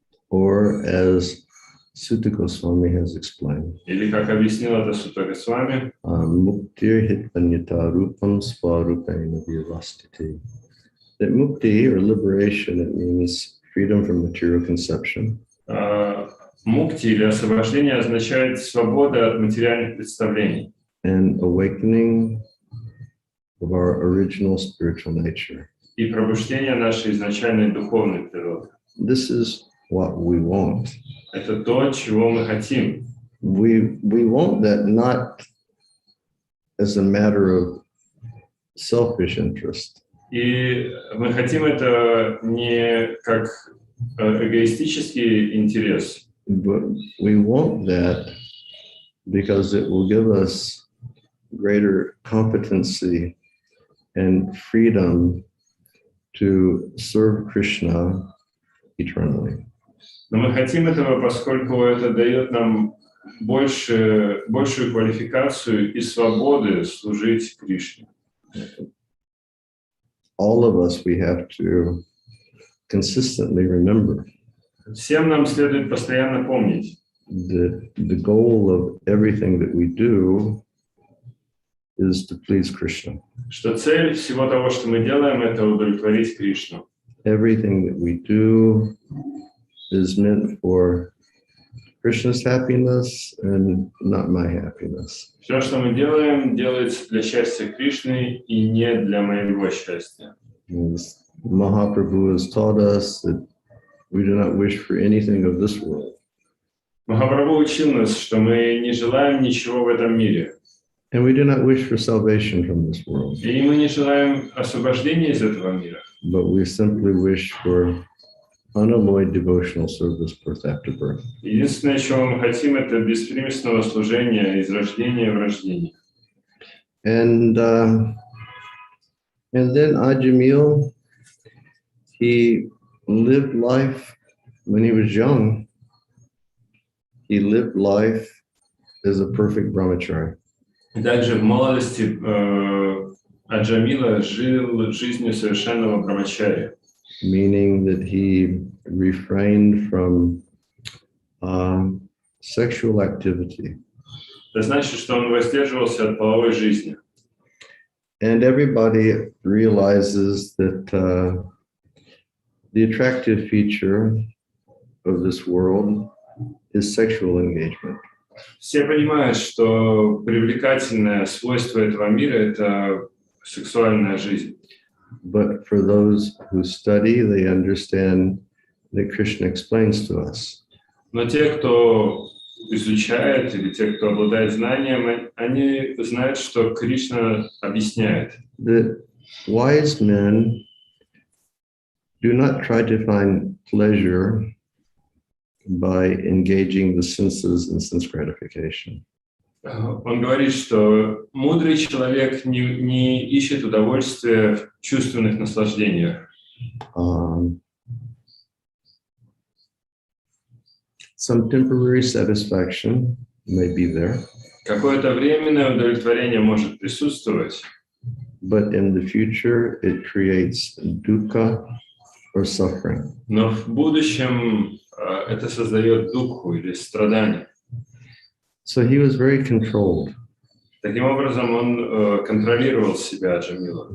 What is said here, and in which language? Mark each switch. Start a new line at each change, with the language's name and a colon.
English: Or as Sutta Goswami has explained,
Russian: Или, как объяснил это Сутта Госвами,
Sanskrit: muktir hitpanyata rupam svarupena vyavastiti.
English: That mukti, or liberation, it means freedom from material conception.
Russian: мукти или освобождение означает свобода от материальных представлений
English: And awakening of our original spiritual nature.
Russian: и пробуждение нашей изначальной духовной природы.
English: This is what we want.
Russian: Это то, чего мы хотим.
English: We want that not as a matter of selfish interest.
Russian: И мы хотим это не как эгоистический интерес,
English: But we want that because it will give us greater competency and freedom to serve Krishna eternally.
Russian: но мы хотим этого, поскольку это дает нам большую квалификацию и свободы служить Кришне.
English: All of us, we have to consistently remember
Russian: Всем нам следует постоянно помнить,
English: that the goal of everything that we do is to please Krishna.
Russian: что цель всего того, что мы делаем, это удовлетворить Кришну.
English: Everything that we do is meant for Krishna's happiness and not my happiness.
Russian: Все, что мы делаем, делается для счастья Кришны и не для моего счастья.
English: Mahaprabhu has taught us that we do not wish for anything of this world.
Russian: Махапрабху учил нас, что мы не желаем ничего в этом мире.
English: And we do not wish for salvation from this world,
Russian: И мы не желаем освобождения из этого мира.
English: but we simply wish for unalloyed devotional service birth after birth.
Russian: Единственное, чего мы хотим, это беспримесного служения из рождения в рождение.
English: And then Ajamil, he lived life when he was young. He lived life as a perfect brahmachari.
Russian: И также в молодости Аджамила жил жизнью совершенного брамачари,
English: Meaning that he refrained from sexual activity.
Russian: это значит, что он воздерживался от половой жизни.
English: And everybody realizes that the attractive feature of this world is sexual engagement.
Russian: Все понимают, что привлекательное свойство этого мира – это сексуальная жизнь.
English: But for those who study, they understand that Krishna explains to us
Russian: Но те, кто изучает, или те, кто обладает знанием, они знают, что Кришна объясняет,
English: that wise men do not try to find pleasure by engaging the senses in sense gratification.
Russian: Он говорит, что мудрый человек не ищет удовольствия в чувственных наслаждениях.
English: Some temporary satisfaction may be there,
Russian: Какое-то временное удовлетворение может присутствовать,
English: but in the future it creates dukkha or suffering.
Russian: но в будущем это создает духу или страдание.
English: So he was very controlled.
Russian: Таким образом, он контролировал себя, Аджамила,